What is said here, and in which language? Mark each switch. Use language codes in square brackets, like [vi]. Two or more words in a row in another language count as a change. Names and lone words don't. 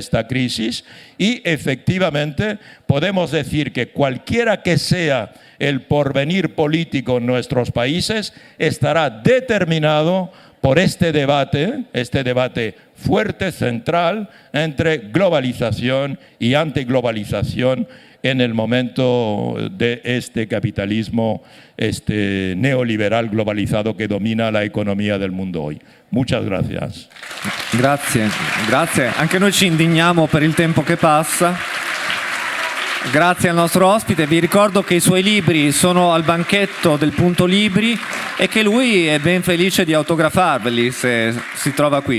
[es] esta crisis, y efectivamente podemos decir que cualquiera que sea el porvenir político en nuestros países estará determinado por este debate fuerte, central, entre globalización y antiglobalización en el momento de este capitalismo neoliberal globalizado que domina la [it] economia del mondo [es] hoy. Muchas gracias. [it] Grazie, grazie. Anche noi ci indigniamo per il tempo che passa. Grazie al nostro ospite, vi ricordo che i suoi libri sono al banchetto del Punto Libri e che lui è ben felice di autografarveli se si trova qui.